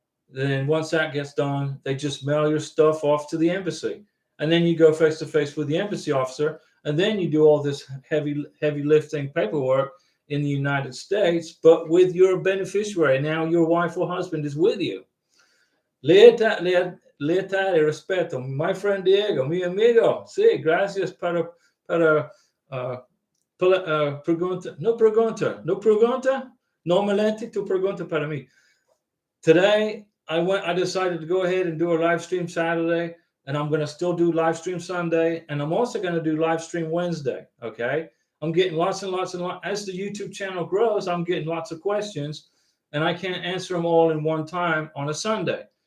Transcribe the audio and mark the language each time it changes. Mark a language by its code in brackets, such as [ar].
[en] Then once that gets done, they just mail your stuff off to the embassy. And then you go face to face with the embassy officer. And then you do all this heavy lifting paperwork in the United States, but with your beneficiary. Now your wife or husband is with you. [es] Lealtad y respeto. [en] My friend Diego, [es] mi amigo. Sí, gracias para pregunta. No pregunta. Normalmente tu pregunta para mí. [en] Today, I decided to go ahead and do a live stream Saturday, and I'm going to still do live stream Sunday, and I'm also going to do live stream Wednesday, okay? I'm getting lots and lots. As the YouTube channel grows, I'm getting lots of questions, and I can't answer them all in one time on a Sunday.